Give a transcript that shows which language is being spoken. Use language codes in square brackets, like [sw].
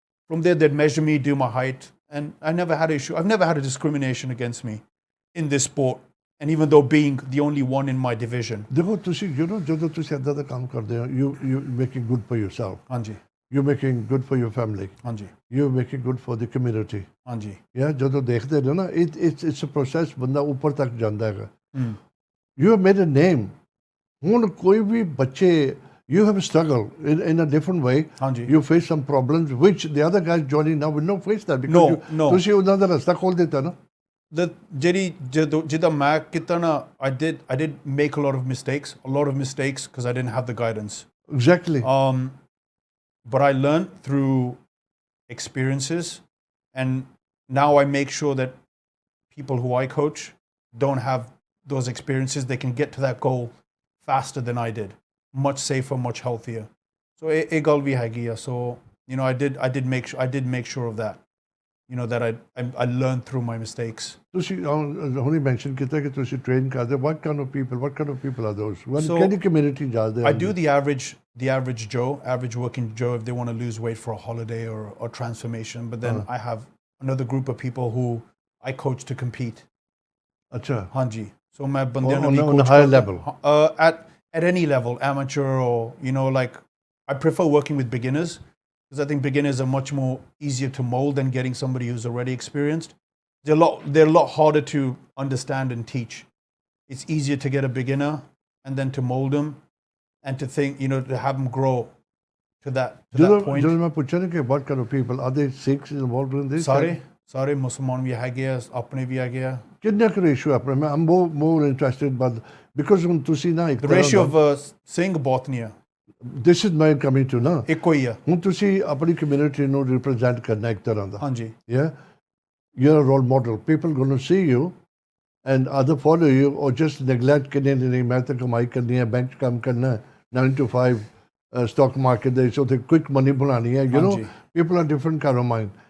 [en] From there they'd measure me, do my height, and I never had an issue. I've never had a discrimination against me in this sport, and even though being the only one in my division. [pa] ਦੇਖੋ ਤੁਸੀਂ ਜਦੋਂ ਤੁਸੀਂ ਇੱਦਾਂ ਦਾ ਕੰਮ ਕਰਦੇ ਹੋ, [en] you making good for yourself. [pa] ਹਾਂਜੀ. [en] You're making good for your family. [pa] ਹਾਂਜੀ. [en] You're making good for the community. [pa] ਹਾਂਜੀ. Yeah, ਜਦੋਂ ਦੇਖਦੇ ਨੇ ਨਾ, [en] it's a process, [pa] ਬੰਦਾ ਉੱਪਰ ਤੱਕ ਜਾਂਦਾ ਹੈਗਾ. [en] You have made a name. [pa] ਹੁਣ ਕੋਈ ਵੀ ਬੱਚੇ, [en] you have struggled in a different way. [pa] ਹਾਂਜੀ. [en] You face some problems which the other guys joining now will not face that because no. [pa] ਤੁਸੀਂ ਉਹਨਾਂ ਦਾ ਰਸਤਾ ਖੋਲ ਦਿੱਤਾ ਨਾ. ਜਿੱਦਾਂ ਮੈਂ ਕੀਤਾ ਨਾ, [en] I did make a lot of mistakes because I didn't have the guidance. Exactly. But I learned through experiences, and now I make sure that people who I coach don't have those experiences. They can get to that goal faster than I did, much safer, much healthier. So [pa] ਇਹ ਗੱਲ ਵੀ ਹੈਗੀ ਆ. [en] So, you know, I did make sure of that. that I learned through my mistakes. [pa] ਤੁਸੀਂ ਹੁਣੇ mention ਕੀਤਾ ਕਿ ਤੁਸੀਂ train ਕਰਦੇ [en] what kind of people are those So, [pa] ਕਿਹੜੀ ਕਮਿਊਨਿਟੀ ਜਾਂਦੇ [en] I do the average Joe, average working Joe, if they want to lose weight for a holiday or transformation. But then I have another group of people who I coach to compete. [pa] ਅੱਛਾ Hanji. So my ਬੰਦਿਆਂ ਨੂੰ [en] on a coach higher [pa] ਕਰਦੇ- [en] level. At any level, amateur or like I prefer working with beginners because I think beginners are much more easier to mold than getting somebody who's already experienced. They're a lot harder to understand and teach. It's easier to get a beginner and then to mold them and to think, to have them grow to that point. [pa] ਜਦੋਂ ਮੈਂ ਪੁੱਛਿਆ ਨਾ ਕਿ [en] what kind of people are they Sikhs involved in this? [pa] ਸਾਰੇ ਮੁਸਲਮਾਨ ਵੀ ਹੈਗੇ ਆ, ਆਪਣੇ ਵੀ ਹੈਗੇ ਆ. ਕਿੰਨਾ ਕੁ ਰੇਸ਼ੋ ਆਪਣੇ ਮੈਂ [en] I'm more interested but because [pa] ਹੁਣ ਤੁਸੀਂ ਨਾ ਇੱਕ [en] The ratio of Singh [pa] ਬਹੁਤ ਨਹੀਂ ਆ, [en] this is my coming to ਨਾ [pa] ਇੱਕੋ ਹੀ ਆ. ਹੁਣ ਤੁਸੀਂ ਆਪਣੀ ਕਮਿਊਨਿਟੀ ਨੂੰ ਰਿਪਰੈਜ਼ੈਂਟ ਕਰਨਾ ਇੱਕ ਤਰ੍ਹਾਂ ਦਾ. ਹਾਂਜੀ. [en] Yeah, you're a role model. People going to see you and either follow you or just neglect [pa] ਕਿ ਨਹੀਂ ਮੈਂ ਤਾਂ ਕਮਾਈ ਕਰਨੀ ਹੈ, ਬੈਂਕ 'ਚ ਕੰਮ ਕਰਨਾ ਹੈ, [en] 9 to 5 stock market [pa] ਦੇ ਉੱਤੇ [en] quick money [pa] ਬਣਾਉਣੀ ਹੈ. [en] People are different kind of mind.